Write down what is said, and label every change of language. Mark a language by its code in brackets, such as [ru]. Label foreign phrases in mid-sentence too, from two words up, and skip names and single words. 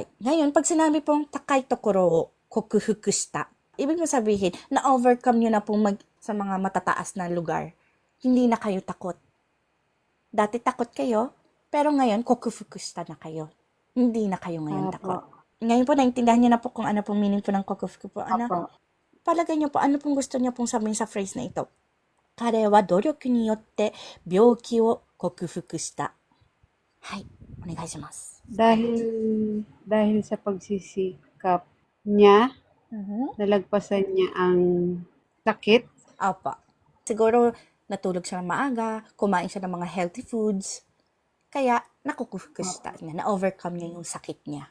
[tl] Ngayon, pag sinabi pong [ja] 高い所を克服した, [tl] ibig mo sabihin, na-overcome nyo na pong sa mga matataas na lugar. Hindi na kayo takot. Dati takot kayo, pero ngayon, [ja] 克服した [tl] na kayo. Hindi na kayo ngayon takot. Ngayon po, naintindihan nyo na po kung ano pong meaning po ng kokufuku po. Palagay nyo po, ano pong gusto nyo pong sabihin sa phrase na ito? [ja] 彼は努力によって病気を克服した。はい、お願いします。 [tl] Dahil sa pagsisikap niya, nalagpasan niya ang sakit. Opo. Siguro natulog siya ng maaga, kumain siya ng mga [en] healthy foods, [tl] kaya nakukufukushita niya, na-overcome niya yung sakit niya.